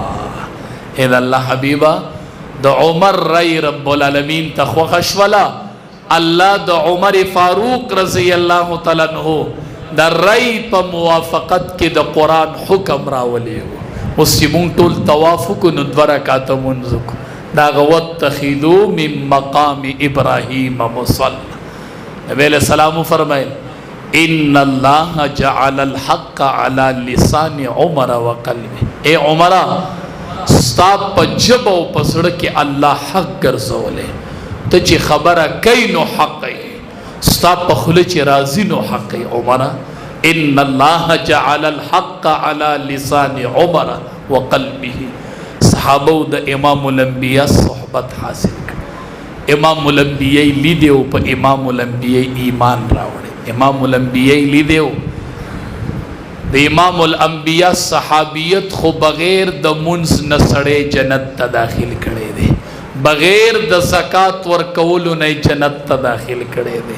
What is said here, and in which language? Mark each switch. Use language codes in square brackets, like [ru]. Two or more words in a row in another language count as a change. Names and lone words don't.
[ps] اے د الله حبیبه د عمر رای رب العالمین ته خوښه شوله، الله د عمر فاروق [ar] رضی الله تعالی عنہ [ps] د رای په موافقت کې د قرآن حکم راولی و. اوس چې مونږ ټول طواف وکړو نو 2 رکعته مونځ وکړو، دا [ar] واتخذوا من مقام ابراهیم مصلا. نبی علیہ السلام فرمایل ان الله جعل الحق على لسان عمر وقلبه. [ps] اے عمره ستا په ژبه او په زړه کې الله حق ګرځولی، ته چې خبره کوي نو حق یې، ستا په خوله چې راځي نو حق یې. [ar] عمره ان الله جعل الحق على لسان عمر وقلبه. [ps] صحابو د امام الانبیاء صحبت حاصل کړ، امام الانبیاء لیدی او په امام الانبیاء ایمان راوړی. امام الانبیاء لیدیو د امام الانبیاء صحابیت خو بغیر د منځ نه سړی جنت ته داخل کړی دی، بغیر د زکات ورکولو نه جنت ته داخل کړی دی.